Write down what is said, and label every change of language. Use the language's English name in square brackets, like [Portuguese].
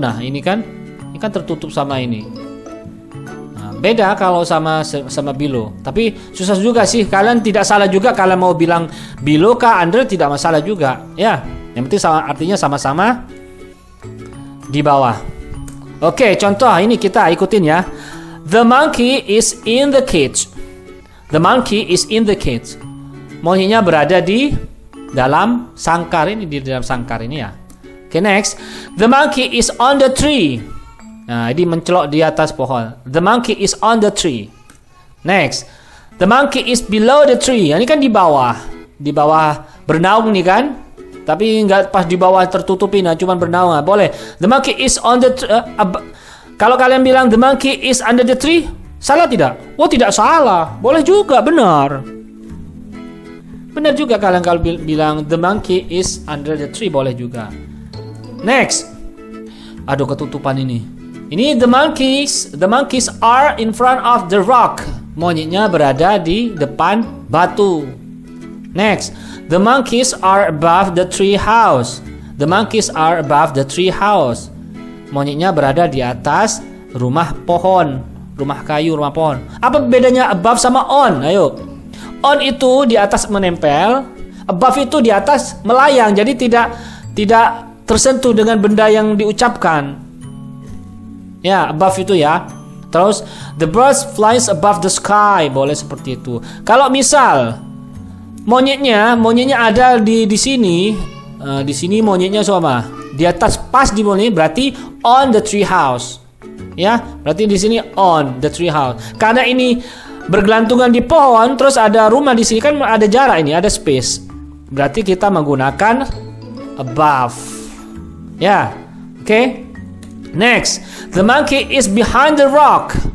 [Indonesian] Nah, ini kan tertutup sama ini. Nah, beda kalau sama below. Tapi susah juga sih. Kalian tidak salah juga kalian mau bilang below kah under, tidak masalah juga. Ya, yang penting artinya sama-sama di bawah. Oke, contoh ini kita ikutin ya. [English] The monkey is in the cage. The monkey is in the cage. [Indonesian] Monyetnya berada di dalam sangkar ini, di dalam sangkar ini ya. [English] Oke, next. The monkey is on the tree. [Indonesian] Nah, ini mencelok di atas pohon. [English] The monkey is on the tree. Next, the monkey is below the tree. [Indonesian] Ini kan di bawah bernaung nih kan? Tapi nggak pas di bawah tertutupi, nah cuman bernaung. Boleh. [English] The monkey is on the [Indonesian] kalau kalian bilang [English] the monkey is under the tree, [Indonesian] salah tidak? Oh, tidak salah. Boleh juga, benar. Benar juga kalian kalau bilang [English] the monkey is under the tree, [Indonesian] boleh juga. Next. Aduh, ketutupan ini. [English] Ini the monkeys are in front of the rock. [Indonesian] Monyetnya berada di depan batu. [English] Next, the monkeys are above the tree house. The monkeys are above the tree house. [Indonesian] Monyetnya berada di atas rumah pohon, rumah kayu, rumah pohon. Apa bedanya above sama on? Ayo. On itu di atas menempel, above itu di atas melayang. Jadi tidak tersentuh dengan benda yang diucapkan. Ya, above itu ya. Terus [English] the birds flies above the sky, [Indonesian] boleh seperti itu. Kalau misal monyetnya ada di sini, di sini monyetnya sama. Di atas pas di monyet berarti on the tree house. Ya, berarti di sini on the tree house. Karena ini bergelantungan di pohon, terus ada rumah di sini kan ada jarak ini, ada space. Berarti kita menggunakan above. Ya, oke. [English] Next, the monkey is behind the rock.